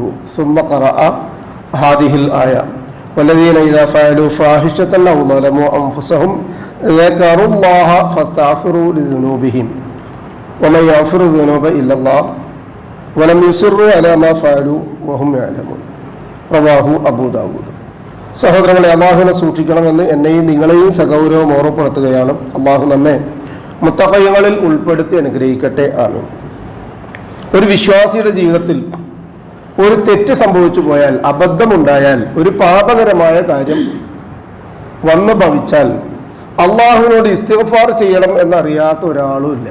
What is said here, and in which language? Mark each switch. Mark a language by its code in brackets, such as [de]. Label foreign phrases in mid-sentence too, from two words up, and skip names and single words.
[ar] ثم قرأ هذه الآية: والذين إذا فعلوا فاحشة أو ظلموا أنفسهم ذكروا الله فاستغفروا لذنوبهم ومن يغفر الذنوب إلا الله ولم يصروا على ما فعلوا وهم يعلمون. رواه أبو داود. [ml] സഹോദരങ്ങളെ, അള്ളാഹുവിനെ സൂക്ഷിക്കണമെന്ന് എന്നെയും നിങ്ങളെയും സഗൗരവം ഓർമ്മപ്പെടുത്തുകയാണ്. അള്ളാഹു നമ്മെ മുത്തഖീങ്ങളിൽ ഉൾപ്പെടുത്തി അനുഗ്രഹിക്കട്ടെ. ആമീൻ. ഒരു വിശ്വാസിയുടെ ജീവിതത്തിൽ ഒരു തെറ്റ് സംഭവിച്ചു പോയാൽ, അബദ്ധമുണ്ടായാൽ, ഒരു പാപകരമായ കാര്യം വന്നു ഭവിച്ചാൽ അള്ളാഹുവിനോട് ഇസ്തിഗ്ഫാർ ചെയ്യണം എന്നറിയാത്ത ഒരാളും ഇല്ല.